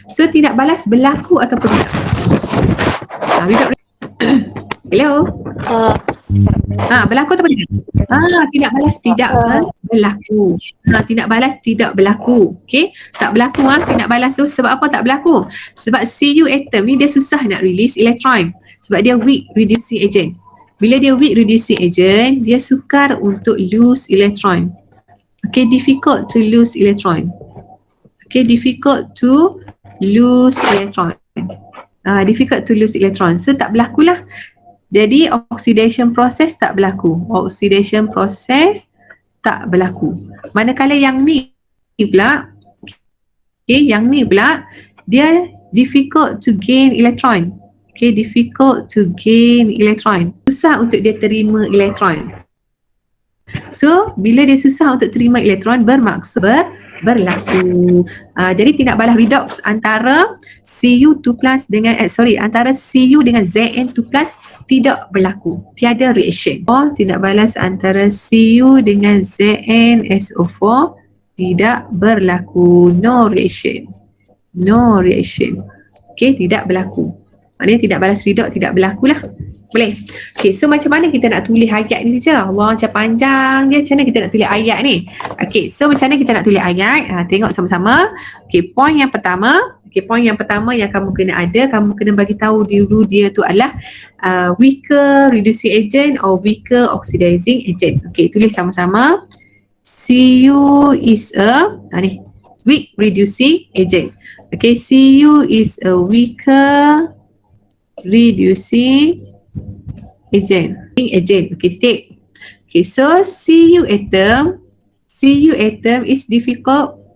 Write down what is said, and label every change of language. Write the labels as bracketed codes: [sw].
[ms] So tidak balas berlaku ataupun tidak? Hello? Berlaku atau tidak? Tidak balas tidak berlaku. Tidak balas tidak berlaku. Okay? Tak berlaku tidak balas tu. Sebab apa tak berlaku? Sebab Cu atom ni dia susah nak release elektron. Sebab dia weak reducing agent. Bila dia weak reducing agent, dia sukar untuk lose elektron. [en] Okay, difficult to lose elektron. Okay, difficult to lose elektron. Difficult to lose elektron. [ms] So tak berlakulah. Jadi oxidation process tak berlaku. Oxidation process tak berlaku. Manakala yang ni pula, okay, yang ni pula dia [en] difficult to gain electron. Okay, difficult to gain electron. [ms] Susah untuk dia terima elektron. So bila dia susah untuk terima elektron, bermaksud berlaku. Jadi tidak balas redox antara Cu2+ dengan antara Cu dengan Zn2+ tidak berlaku. Tiada reaction. Tidak balas antara Cu dengan ZnSO4 tidak berlaku. [en] No reaction. No reaction. [ms] Okay, tidak berlaku. Maknanya tidak balas redox tidak berlaku lah. Boleh? Okay, so macam mana kita nak tulis ayat ni saja? Allah, macam panjang dia. Macam mana kita nak tulis ayat ni? Okay, so macam mana kita nak tulis ayat? Tengok sama-sama. Okay, point yang pertama. Okay, point yang pertama yang kamu kena ada, kamu kena bagi tahu dulu dia tu adalah weaker reducing agent or weaker oxidizing agent. Okay, tulis sama-sama. [en] Cu is a weak reducing agent. Okay, Cu is a weaker reducing agent. Okay, titik. Okay, so Cu atom is difficult.